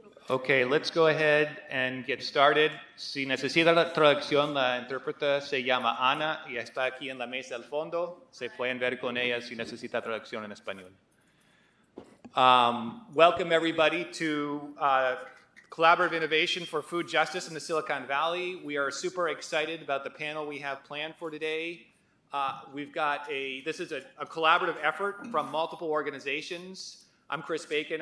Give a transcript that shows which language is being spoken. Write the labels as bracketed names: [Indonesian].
[English] Okay, let's go ahead and get started. [Spanish] Si necesita la traducción, la intérprete se llama Ana y está aquí en la mesa al fondo. Se pueden ver con ella si necesita traducción en español. [English] Welcome everybody to Collaborative Innovation for Food Justice in the Silicon Valley. We are super excited about the panel we have planned for today. This is a collaborative effort from multiple organizations. I'm Chris Bacon.